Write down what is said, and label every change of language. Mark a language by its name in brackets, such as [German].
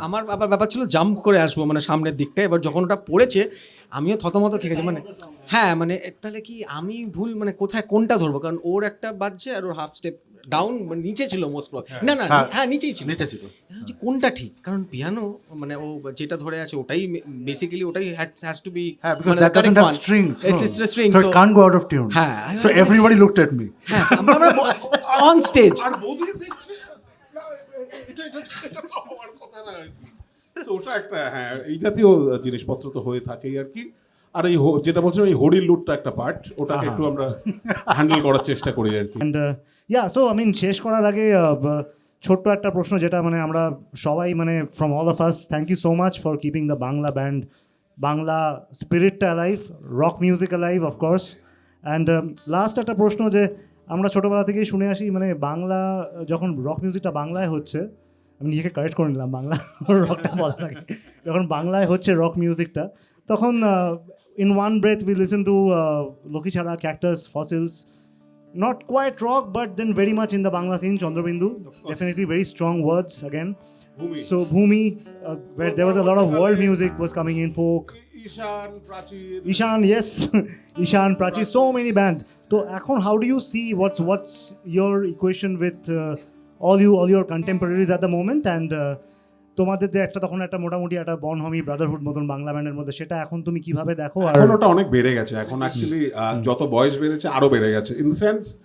[Bangla] আমার আবার ব্যাপার ছিল জাম্প করে আসবো মানে সামনের দিকটা, এবার যখন ওটা পড়েছে আমিও থতমত খেয়ে গেছি, মানে হ্যাঁ মানে তাহলে কি আমি ভুল, মানে কোথায় কোনটা ধরবো, কারণ ওর একটা বাজছে আর ওর হাফ স্টেপ ডাউন নিচে ছিল মোস্ট না না হ্যাঁ নিচেই ছিল, নিচে ছিল। যে কোনটা ঠিক, কারণ পিয়ানো মানে ও যেটা ধরে আছে ওটাই বেসিক্যালি ওটাই [English] Has to be, হ্যাঁ, because that doesn't have strings, it's a string, so it can't go out of tune. [Bangla] হ্যাঁ, [English] So everybody looked at me. [Bangla] হ্যাঁ আমরা অন স্টেজ আর বোধি দেখছে না, এটা তো হওয়ার কথা না আর কি। So ওটা একটা হ্যাঁ, এই জাতীয় জিনিসপত্র তো হয়ে থাকেই আর কি। আর এই যেটা বলছিলাম এই হরির লুটটা একটা পার্ট, ওটাকে একটু আমরা হ্যান্ডেল করার চেষ্টা করি আর কি। [English] and so I mean [Bangla] শেষ করার আগে ছোট্ট একটা প্রশ্ন, যেটা মানে আমরা সবাই মানে [English] From all of us thank you so much for keeping the Bangla band, Bangla স্পিরিটটা alive, rock music alive of course. [Bangla] And last একটা প্রশ্ন, যে আমরা ছোটোবেলা থেকেই শুনে আসি মানে বাংলা যখন রক মিউজিকটা বাংলায় হচ্ছে, আমি নিজেকে কারেক্ট করে নিলাম, বাংলা রকটা বলার আগে, যখন বাংলায় হচ্ছে রক মিউজিকটা, তখন [English] in one breath we listen to Lakkhichhara, Cactus, Fossils, not quite rock but then very much in the Bangla scene, Chandrabindu, definitely very strong words again. Bhumi. So Bhumi, where there was a lot of world music was coming in, folk, [Bangla] ঈশান, প্রাচীর, [English] Ishan, yes, Ishan, Prachi, so many bands. [Bangla] So এখন [English] how do you see what's your equation with all your contemporaries at the moment, and [Bangla] তোমাদের যে একটা তখন একটা মোটামুটি একটা বনহমি Brotherhood মতন বাংলা ব্যান্ডের মধ্যে, সেটা এখন তুমি কিভাবে দেখো? আর এখন ওটা অনেক বেড়ে গেছে, এখন অ্যাকচুয়ালি যত বয়স বেড়েছে আরো বেড়ে গেছে, ইন সেন্স